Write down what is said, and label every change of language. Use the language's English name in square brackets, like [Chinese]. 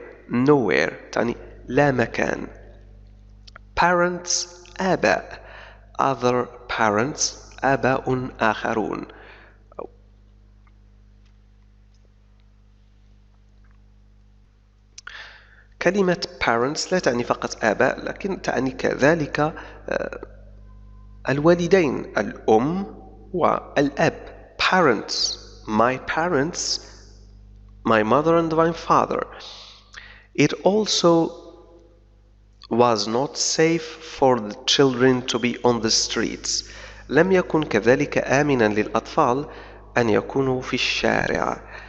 [Arabic] nowhere تعني لا مكان. parents آباء. [English] other parents [Arabic] آباء آخرون. كلمة parents لا تعني فقط آباء، لكن تعني كذلك الوالدين، الأم والأب. [English] parents. my parents, my mother and my father. It also was not safe for the children to be on the streets. [Arabic] لم يكن كذلك آمنا للأطفال أن يكونوا في الشارع.